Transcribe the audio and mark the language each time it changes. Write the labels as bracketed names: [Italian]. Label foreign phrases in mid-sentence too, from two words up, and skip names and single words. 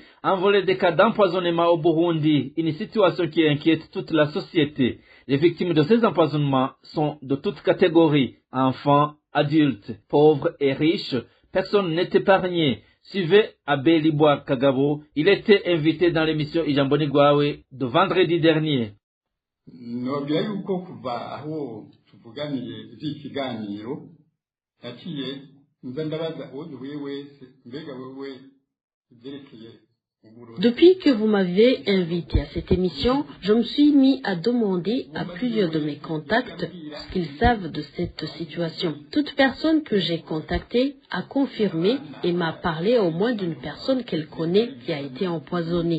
[French] Envolée des cas d'empoisonnement au Burundi, une situation qui inquiète toute la société. Les victimes de ces empoisonnements sont de toutes catégories, enfants, adultes, pauvres et riches. Personne n'est épargné. Suivez Abbé Liboa Kagabo, il était invité dans l'émission Ijamboni Gwawe de vendredi dernier. [Rundi] Nobwira yuko kuva aho tuvuganiye ikiganiro yaciye nza ndabaza uwo wese mbega wewe byerekeye. [French] Depuis que vous m'avez invité à cette émission, je me suis mis à demander à plusieurs de mes contacts ce qu'ils savent de cette situation. Toute personne que j'ai contactée a confirmé et m'a parlé au moins d'une personne qu'elle connaît qui a été empoisonnée.